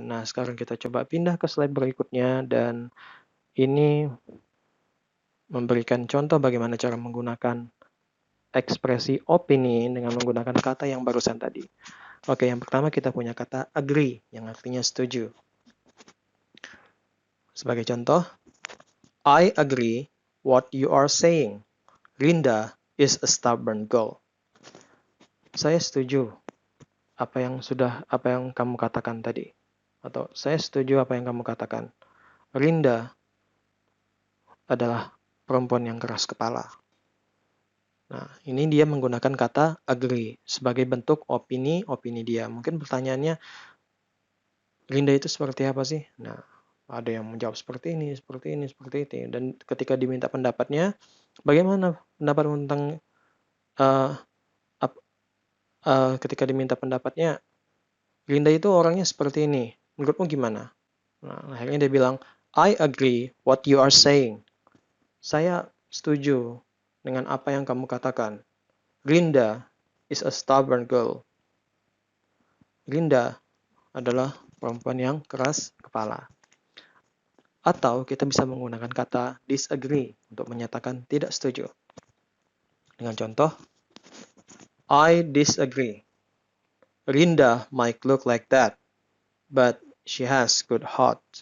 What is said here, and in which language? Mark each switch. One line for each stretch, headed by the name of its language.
Indonesian: Nah, sekarang kita coba pindah ke slide berikutnya, dan ini memberikan contoh bagaimana cara menggunakan ekspresi opini dengan menggunakan kata yang barusan tadi. Oke, yang pertama kita punya kata agree, yang artinya setuju. Sebagai contoh,
English: I agree what you are saying. Linda is a stubborn girl.
Indonesian: Saya setuju apa yang kamu katakan tadi. Atau saya setuju apa yang kamu katakan. Linda adalah perempuan yang keras kepala. Nah, ini dia menggunakan kata agree sebagai bentuk opini dia. Mungkin pertanyaannya, Linda itu seperti apa sih? Nah, ada yang menjawab seperti ini, seperti ini, seperti itu. Dan ketika diminta pendapatnya, bagaimana pendapatmu tentang ketika diminta pendapatnya, Linda itu orangnya seperti ini. Menurutmu gimana? Nah, akhirnya dia bilang,
English: I agree what you are saying.
Indonesian: Saya setuju dengan apa yang kamu katakan.
English: Linda is a stubborn girl.
Indonesian: Linda adalah perempuan yang keras kepala. Atau kita bisa menggunakan kata disagree untuk menyatakan tidak setuju. Dengan contoh,
English: I disagree. Linda might look like that, but she has good heart.